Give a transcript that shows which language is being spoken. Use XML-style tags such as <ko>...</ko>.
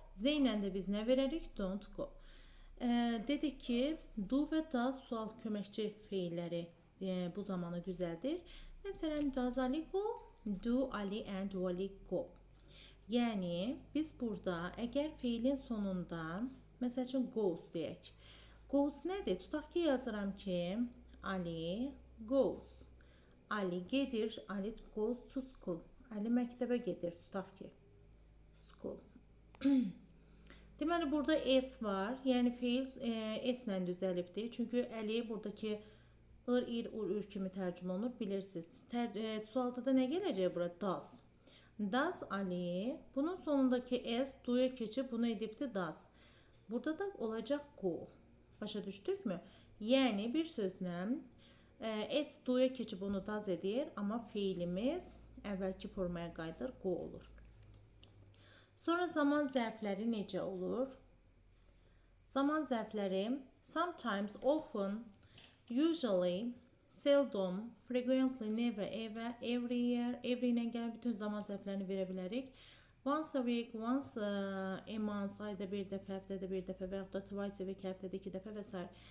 <az>They ilə də biz nə verərik?</az> <en>Don't go.</en> <az>Dedik ki, do və does sual köməkçi feilləri bu zamanı düzəldir.</az> <en>Məsələn, does Ali go? Do Ali and Vəli go.</en> <az>Yəni, biz burada əgər feilin sonunda, məsəl üçün, goes deyək. Goes nədir? Tutaq ki, yazıram ki,</az> <en>Ali goes.</en> <az>Ali gedir,</az> <en>Ali goes to school.</en> <az>Ali məktəbə gedir, tutaq ki, school. Deməli, burada s var. Yəni, feil s ilə düzəlibdir. Çünki Əli buradakı ır kimi tərcümə olunur, bilirsiniz. Sualda da nə gələcək bura?</az> <en>Does. Does Ali.</en> <az>Bunun sonundakı s do'ya keçib bunu edibdir does. Burada da olacaq go. Başa düşdükmü? Yəni, bir sözlə s do'ya keçib onu does edir, amma feilimiz əvvəlki formaya qayıdır, go olur. Sonra zaman zərfləri necə olur? Zaman zərfləri</az> <en>sometimes, often, usually, seldom, frequently, never, ever, every year,</en> <az>every ilə gələn bütün zaman zərflərini verə bilərik.</az> <en>Once a week, once a month,</en> <az>ayda bir dəfə, həftədə bir dəfə və yaxud da</az> <en>twice a week,</en> <az>həftədə iki dəfə və s.</az>